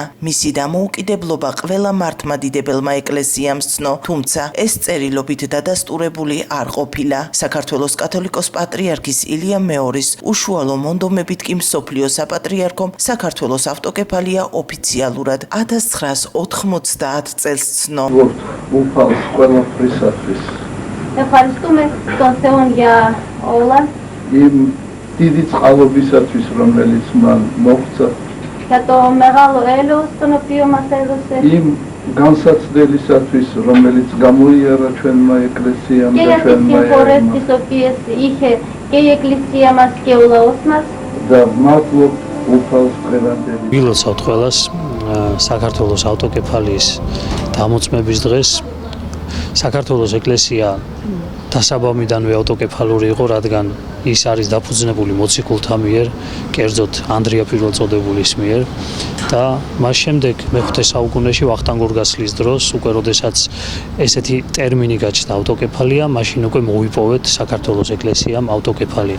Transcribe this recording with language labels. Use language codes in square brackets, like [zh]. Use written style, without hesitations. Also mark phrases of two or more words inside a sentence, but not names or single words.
[ka] მისი დამოუკიდებლობა ყველა მართლმადიდებელმა ეკლესიამ სცნო, თუმცა ეს წერილობით დადასტურებული არ ყოფილა. საქართველოს კათოლიკოს პატრიარქის ილია მეორის უშუალო მონდომებით კი მსოფლიო საპატრიარქომ საქართველოს ავტოკეფალია ოფიციალურად 1990 წელს ცნო. უფალს ყველაფრისათვის. [el] Ευχαριστούμε τον Θεό για όλα. [ka] იმ დიდი წყალობისათვის, რომელიც მან მოღწა. [el] Για το μεγάλο έλεος τον οποίο μας έδωσε. [ka] იმ განსაცდელისათვის, რომელიც გამოიარა ჩვენმა ეკლესიამ [el] Και [ka] და [el] για τις [ka] ჩვენმა [el] συμφορές [ka] ერებმა. [el] τις οποίες είχε και η εκκλησία μας και ο λαός μας. [ka] და მადლობ უფალს ყველანდელი. ვილოცავთ ყველას საქართველოს ავტოკეფალიის დამოწმების დღეს. საქართველოს ეკლესია დასაბამიდანვე ავტოკეფალური იყო, რადგან ის არის დაფუძნებული მოციქულთა მიერ, კერძოდ ანდრია პირველწოდებულის მიერ და მას შემდეგ მე-5 საუკუნეში ვახტანგ გორგასლის დროს, უკვე როდესაც ესეთი ტერმინი გაჩნდა ავტოკეფალია, მაშინ უკვე მოიპოვეთ საქართველოს ეკლესიამ ავტოკეფალია.